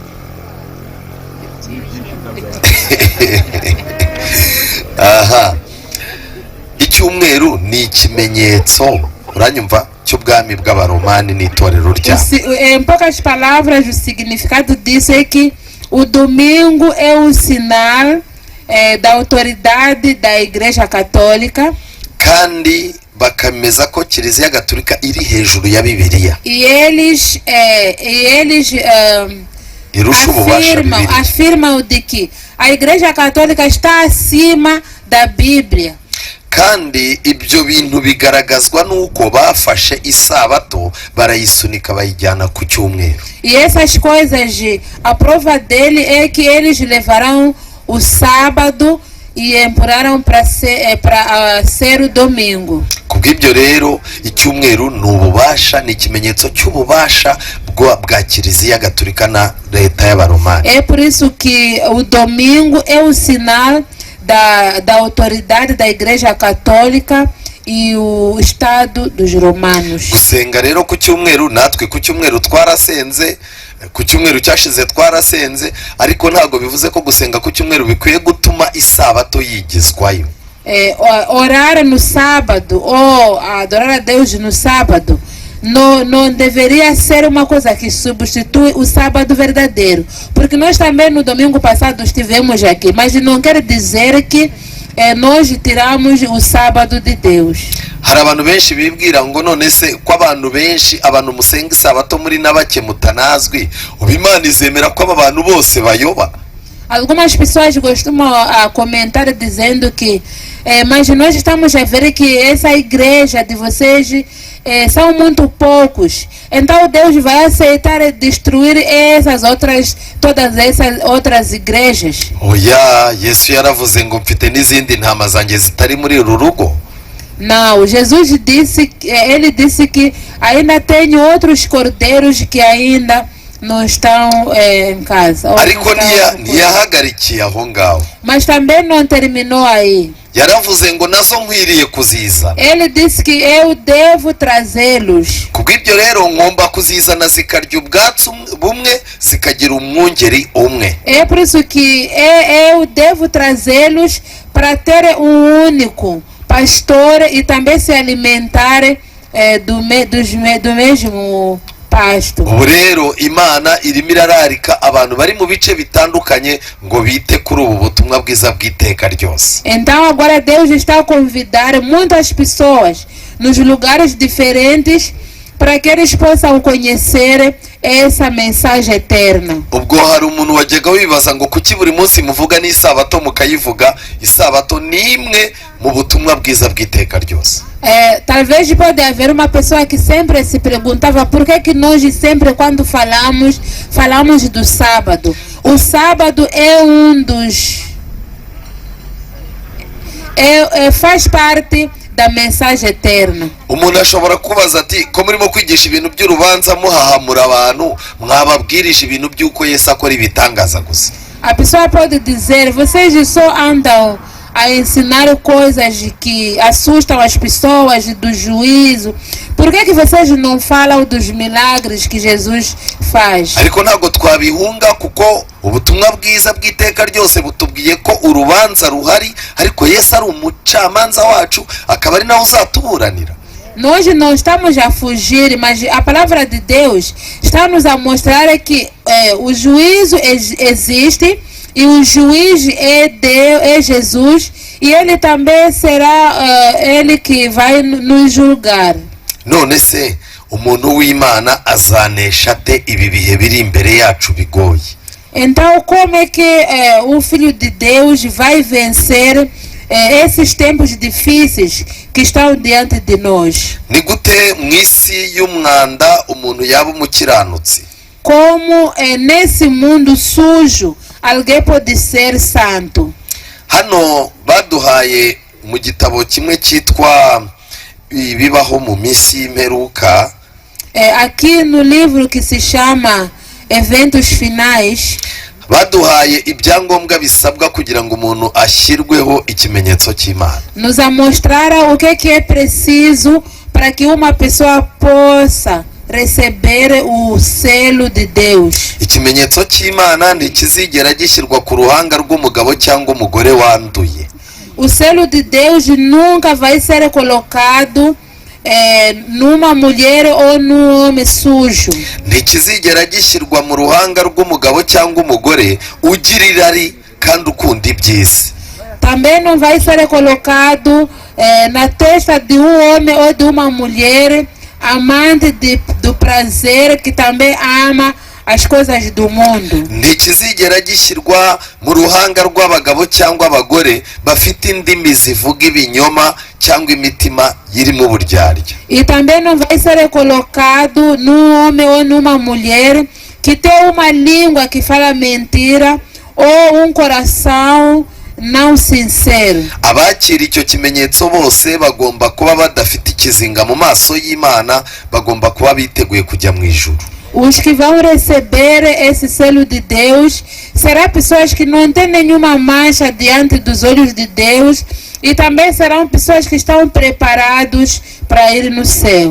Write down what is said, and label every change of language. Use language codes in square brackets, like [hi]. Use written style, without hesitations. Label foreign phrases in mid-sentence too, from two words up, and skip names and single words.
[rw] Aha, icyumweru ni ikimenyetso, uranyumva, cy'ubwami bw'abaromani n'itorero ryabo. [pt] Em poucas palavras, o significado disso é que o domingo é um sinal da autoridade da Igreja Católica. [rw] Kandi bakameza ko Kiliziya Gatolika iri hejuru ya Bibiliya. [pt] E eles afirmam de que a Igreja Católica está acima da Bíblia. [rw] Kandi ibyo bintu bigaragazwa nuko bafashe isabato barayisunika bayijyana ku cyumweru. [pt] E essas coisas, a prova dele é que eles levarão o sábado e empurraram para ser o domingo. [rw] Ku kubw'ibyo rero icyumweru ni ububasha, ni ikimenyetso cy'ububasha bwa kiliziya gatolika na leta y'abaromani. [pt] É por isso que o domingo é o sinal da autoridade da Igreja Católica e o Estado dos Romanos. [rw] Gusenga rero ku cyumweru, natwe ku cyumweru twarasenze, ku cyumweru cyashize twarasenze, ariko ntabwo bivuze ko gusenga ku cyumweru bikwiye gutuma isabato yigizwayo. [pt] Orar no sábado ou adorar a Deus no sábado não deveria ser uma coisa que substitui o sábado verdadeiro, porque nós também no domingo passado estivemos aqui, mas não quer dizer que nós tiramos o sábado de Deus. [rw] Hari abantu benshi bibwira ngo none se ko abantu benshi abantu musenga isabato muri nabake mutanazwi, ubimana izemera ko aba bantu bose bayoba? [pt] Algumas pessoas costumam comentar dizendo que mas nós estamos a ver que essa igreja de vocês são muito poucos, então Deus vai aceitar destruir todas essas outras igrejas. [rw] Oya, Yesu yaravuze ngo mfite n'izindi ntama zanjye zitari muri uru rugo. [pt] Não, Jesus disse, ele disse que ainda tem outros cordeiros que ainda não estão em casa. [rw] Ariko ntiyahagarikiye aho ngaho. [pt] Mas também não terminou aí. [rw] Yaravuze ngo nazo nkwiriye kuzizana. [pt] Ele disse que eu devo trazê-los. [rw] Kubw'ibyo rero ngomba kuzizana zikarya ubwatsi bumwe zikagira umwungeri umwe. [pt] É por isso que eu devo trazê-los para ter único pastor e também se alimentar do mesmo pasto. [rw] Ubu rero Imana irimo irararika abantu bari mu bice bitandukanye ngo bite kuri ubu butumwa bwiza bw'iteka ryose. [pt] Então agora Deus está a convidar muitas pessoas nos lugares diferentes para que eles possam conhecer essa mensagem eterna. [rw] Ubwo hari umuntu wajyaga wibaza ngo kuki buri munsi muvuga n'isabato mukayivuga, isabato ni imwe mu butumwa bwiza bw'iteka ryose. [pt] Talvez pode haver uma pessoa que sempre se perguntava por que nós sempre quando falamos do sábado. O sábado é faz parte da mensagem eterna. [rw] Umuntu ashobora kubaza ati ko murimo kwigisha ibintu by'urubanza muhahamura abantu, mwababwirije ibintu by'uko Yesu akora ibitangaza gusa. [pt] A pessoa pode dizer, vocês só andam a ensinar coisas que assustam as pessoas do juízo. Por que vocês não falam dos milagres que Jesus faz? [rw] Ariko ntabwo twabihunga kuko ubutumwa bwiza bw'iteka ryose butubwiye ko urubanza ruhari, ariko Yesu ari umucamanza wacu akaba ari nawe uzatuburanira. [pt] Nós não estamos a fugir, mas a palavra de Deus está nos a mostrar que o juízo existe e o juiz é Deus, é Jesus, e ele também será ele que vai nos julgar. [rw] None se umuntu w'Imana azanesha ate ibi bihe biri imbere yacu bigoye? [pt] Então como é que o Filho de Deus vai vencer esses tempos difíceis que estão diante de nós? [rw] Ni gute mu isi y'umwanda umuntu yaba umukiranutsi? [pt] Como nesse mundo sujo alguém pode ser santo? [rw] Hano baduhaye mu gitabo kimwe cyitwa ibibaho mu minsi y'imperuka. [pt] Aqui no livro que se chama Eventos Finais, [rw] baduhaye ibyangombwa bisabwa kugira ngo umuntu ashyirweho ikimenyetso cy'Imana. [pt] Nos mostraram o que é preciso para que uma pessoa possa receber o selo de Deus. [rw] Ikimenyetso cy'Imana ntikizigera gishyirwa ku ruhanga rw'umugabo cyangwa umugore wanduye. [pt] O selo de Deus nunca vai ser colocado numa mulher ou num homem sujo. [rw] Ntikizigera gishyirwa mu ruhanga rw'umugabo cyangwa umugore ugira irari kandi ukunda iby'isi. [pt] Também não vai ser colocado na testa de um homem ou de uma mulher amante do prazer, que também ama as coisas do mundo. [rw] Ntikizigera gishyirwa mu ruhanga rw'abagabo cyangwa abagore bafite indimi zivuga ibinyoma cyangwa imitima irimo uburyarya. [pt] E também não vai ser colocado num homem ou numa mulher que tem uma língua que fala mentira ou um coração não sincero. [rw] abakira icyo kimenyetso bose bagomba kuba badafite ikizinga mu maso y'Imana, bagomba kuba biteguye kujya mu ijuru. [pt] Os que vão receber esse selo de Deus serão pessoas que não têm nenhuma mancha diante dos olhos de Deus, e também serão pessoas que estão preparados para ir no céu.